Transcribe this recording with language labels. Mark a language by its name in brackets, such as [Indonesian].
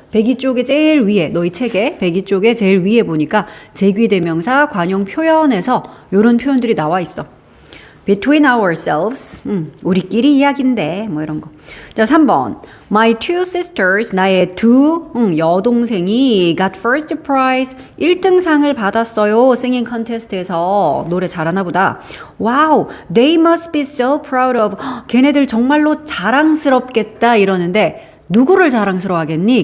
[Korean] 배기 쪽에 제일 위에 너희 책에 배기 쪽에 제일 위에 보니까 제귀대명사 관용 표현에서 요런 표현들이 나와 있어. [English] between ourselves. [Korean] 우리끼리 이야기인데 뭐 이런 거. 자, 3번. [English] My two sisters. [Korean] 나의 두 여동생이 [English] got first prize. [Korean] 1등상을 받았어요. [English] singing contest에서. [Korean] 노래 잘하나 보다. [English] Wow, they must be so proud of. [Korean] 걔네들 정말로 자랑스럽겠다 이러는데 누구를 자랑스러워 하겠니?